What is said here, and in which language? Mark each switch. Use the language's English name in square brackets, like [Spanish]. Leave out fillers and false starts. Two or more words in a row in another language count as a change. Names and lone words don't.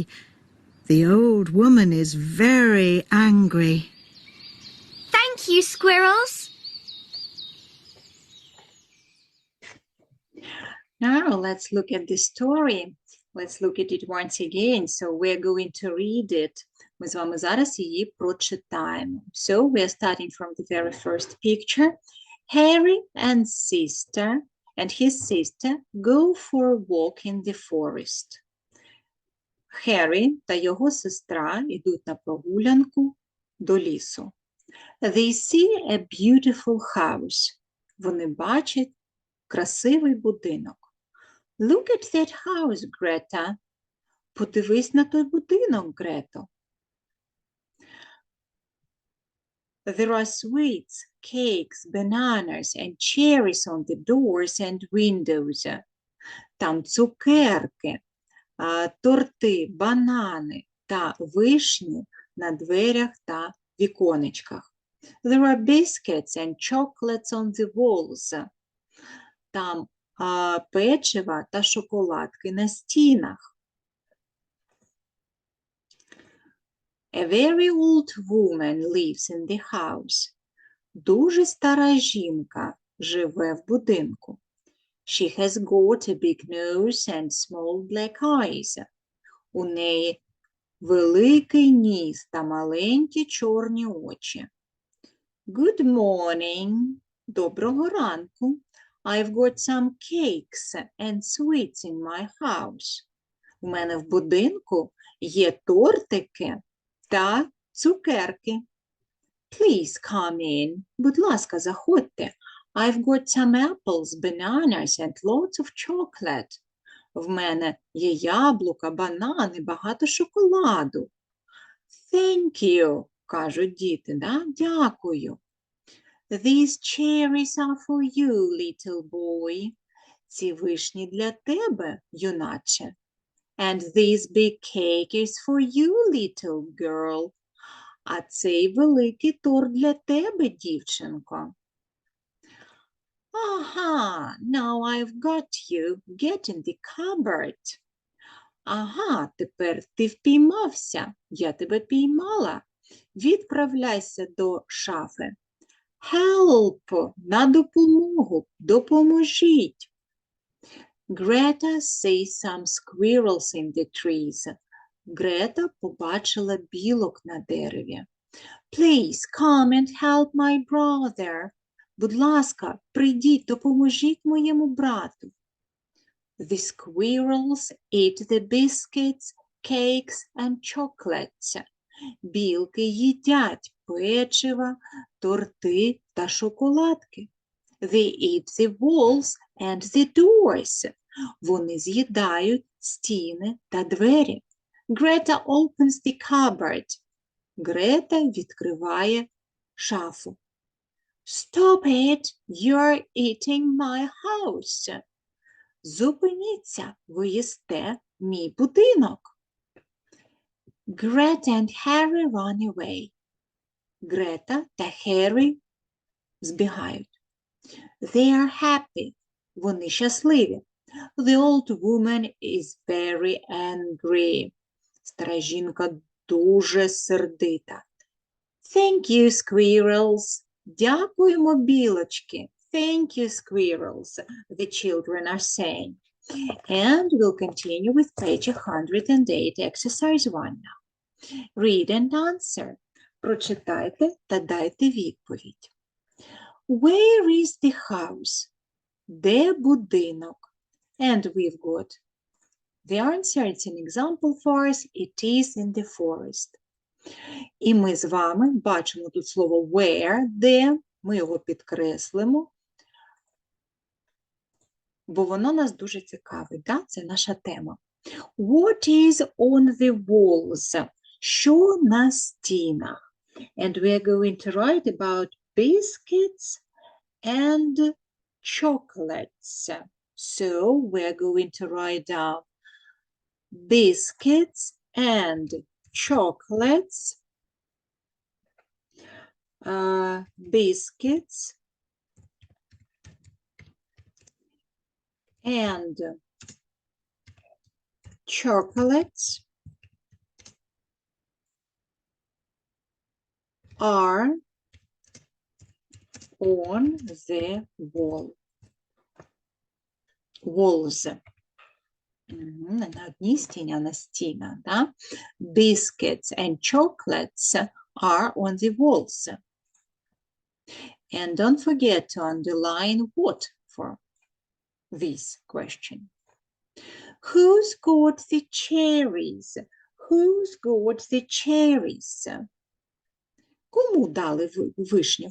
[English] The old woman is very angry. Thank you, squirrels. Now let's look at the story. Let's look at it once again. So we're going to read it. [Ukrainian] Ми з вами зараз її прочитаємо. [English] So we're starting from the very first picture. Harry and his sister go for a walk in the forest. [Ukrainian] Harry та його сестра йдуть на прогулянку до лісу. [English] They see a beautiful house. [Ukrainian] Вони бачать красивий будинок. [English] Look at that house, Greta. [Ukrainian] Подивись на той будинок, Грето. [English] There are sweets, cakes, bananas and cherries on the doors and windows. [Ukrainian] Там цукерки, торти, банани та вишні на дверях та віконечках. [English] There are biscuits and chocolates on the walls. [Ukrainian] Там печива та шоколадки на стінах. [English] A very old woman lives in the house. [Ukrainian] Дуже стара жінка живе в будинку. [English] She has got a big nose and small black eyes. [Ukrainian] У неї великий ніс та маленькі чорні очі. [English] Good morning. [Ukrainian] Доброго ранку. [English] I've got some cakes and sweets in my house. [Ukrainian] У мене в будинку є тортики та цукерки. [English] Please come in. [Ukrainian] Будь ласка, заходьте. [English] I've got some apples, bananas and lots of chocolate. [Ukrainian] В мене є яблука, банани, багато шоколаду. [English] Thank you, [Ukrainian] кажуть діти, да? Дякую. [English] These cherries are for you, little boy. [Ukrainian] Ці вишні для тебе, юначе. [English] And this big cake is for you, little girl. [Ukrainian] А цей великий торт для тебе, дівчинко. Ага, [English] now I've got you. Get in the cupboard. [Ukrainian] Ага, тепер ти впіймався. Я тебе піймала. Відправляйся до шафи. Help! На допомогу. Допоможіть. [English] Greta sees some squirrels in the trees. [Ukrainian] Грета побачила білок на дереві. [English] Please come and help my brother. [Ukrainian] Будь ласка, прийдіть, допоможіть моєму брату. [English] The squirrels eat the biscuits, cakes and chocolates. [Ukrainian] Білки їдять печива, торти та шоколадки. [English] They eat the walls and the doors. [Ukrainian] Вони з'їдають стіни та двері. [English] Greta opens the cupboard. [Ukrainian] Грета відкриває шафу. [English] Stop it! You're eating my house. [Ukrainian] Зупиніться, ви їсте мій будинок. [English] Greta and Harry run away. [Ukrainian] Грета та Херрі збігають. [English] They are happy. [Ukrainian] Вони щасливі. [English] The old woman is very angry. [Ukrainian] Стара жінка дуже сердита. [English] Thank you, squirrels. [Ukrainian] Дякуємо, білочки. [English] Thank you, squirrels, the children are saying. And we'll continue with page 108, exercise 1 now. Read and answer. [Ukrainian] Прочитайте та дайте відповідь. [English] Where is the house? [Ukrainian] Де будинок? [English] And we've got the answer. It's an example for us. It is in the forest. [Ukrainian] І ми з вами бачимо тут слово where, де. Ми його підкреслимо, бо воно нас дуже цікавить. Да? Це наша тема. [English] What is on the walls? [Ukrainian] Що на стінах? [English] And we are going to write about biscuits and chocolates. So we are going to write down biscuits and chocolates. Biscuits and chocolates are on the wall. Walls. [Ukrainian] На одній стіні, а на стінах, да? [English] Biscuits and chocolates are on the walls. And don't forget to underline what for this question. Who's got the cherries? Who's got the cherries? [Ukrainian] Кому дали вишні?